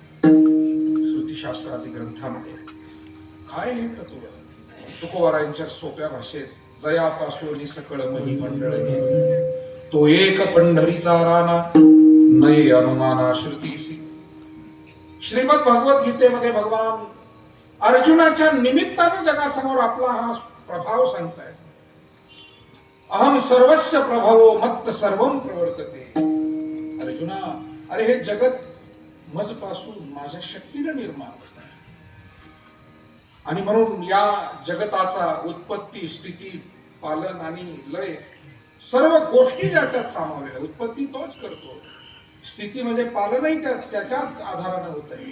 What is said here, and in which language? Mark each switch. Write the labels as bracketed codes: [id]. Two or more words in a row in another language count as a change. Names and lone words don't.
[mr] श्रुती शास्त्रादी ग्रंथामध्ये काय हे तत्व तुकोबारायांच्या सोप्या भाषेत जयापासून सकळ मही मंडळ हे, तो एक पंढरीचा राणा नये अनुमाना श्रुतीसी. श्रीमद भगवत गीतेमध्ये भगवान अर्जुनाच्या निमित्ताने जगासमोर आपला हा प्रभाव सांगताय. [sa] अहम सर्वस्य प्रभवो मत्त सर्वम प्रवर्तते. [mr] अर्जुना, अरे हे जगत मजपासून माझ्या शक्तीने निर्माण होत आहे. आणि म्हणून या जगताचा उत्पत्ती, स्थिती, पालन आणि लय सर्व गोष्टी ज्याच्यात सामावलेल्या. उत्पत्ती तोच करतो, स्थिती म्हणजे पालनही त्याच्याच आधाराने होत आहे.